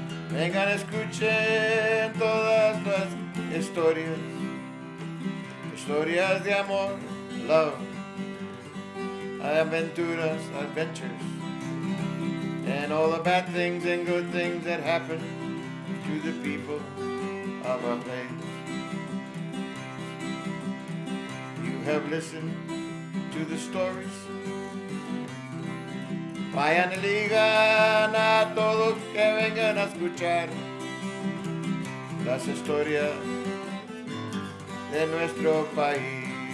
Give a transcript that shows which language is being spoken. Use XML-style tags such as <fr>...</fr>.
<es>Vengan, escuchen todas las historias. Historias de amor,</es> <en>love,</en> <es>aventuras,</es> <en>adventures, and all the bad things and good things that happen to the people of our place. You have listened to the stories.</en> <es>Vayan y digan a todos que vengan a escuchar las historias de nuestro país.</es>